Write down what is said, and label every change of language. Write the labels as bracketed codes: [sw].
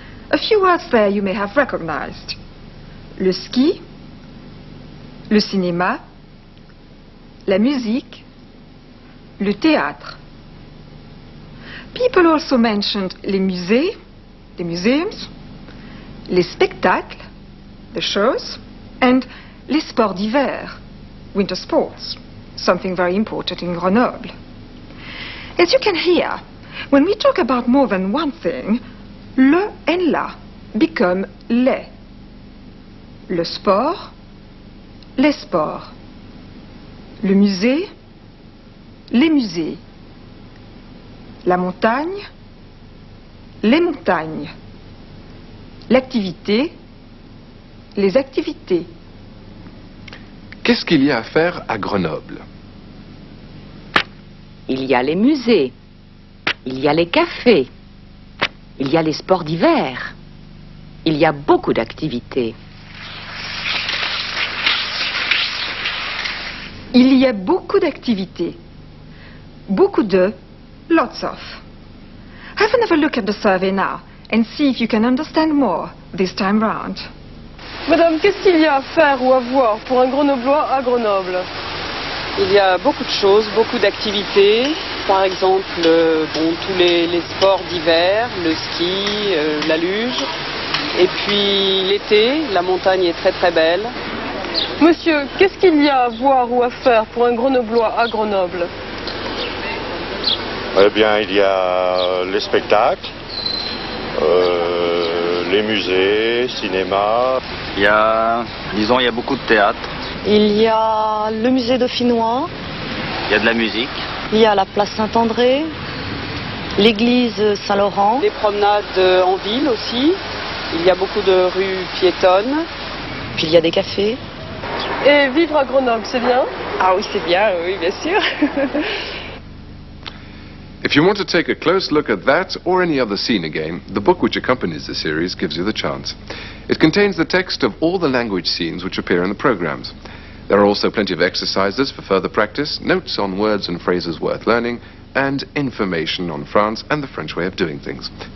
[en] A few words there you may have recognized. [fr] Le ski, le cinéma, la musique, le théâtre. [en] People also mentioned [fr] les musées, [en] the museums, [fr] les spectacles, [en] the shows, and [fr] les sports d'hiver, [en] winter sports, something very important in Grenoble. As you can hear, when we talk about more than one thing, le and la become les. [fr] Le sport, les sports. Le musée, les musées. La montagne, les montagnes. L'activité, les activités. Qu'est-ce qu'il y a à faire à Grenoble? Il y a les musées, il y a les cafés, il y a les sports d'hiver, il y a beaucoup d'activités. Il y a beaucoup d'activités. Beaucoup de, [en] lots of. Have another look at the survey now and see if you can understand more this time round. [fr] Madame, qu'est-ce qu'il y a à faire ou à voir pour un Grenoblois à Grenoble? Il y a beaucoup de choses, beaucoup d'activités. Par exemple, tous les sports d'hiver, le ski, la luge. Et puis l'été, la montagne est très très belle. Monsieur, qu'est-ce qu'il y a à voir ou à faire pour un Grenoblois à Grenoble? Eh bien, il y a les spectacles, les musées, cinéma. Il y a beaucoup de théâtre. Il y a le musée dauphinois. Il y a de la musique. Il y a la place Saint-André, l'église Saint-Laurent. Des promenades en ville aussi. Il y a beaucoup de rues piétonnes. Puis il y a des cafés. Et vivre à Grenoble, c'est bien? Ah oui, c'est bien, oui, bien sûr. [en] If you want to take a close look at that or any other scene again, the book which accompanies the series gives you the chance. It contains the text of all the language scenes which appear in the programs. There are also plenty of exercises for further practice, notes on words and phrases worth learning, and information on France and the French way of doing things.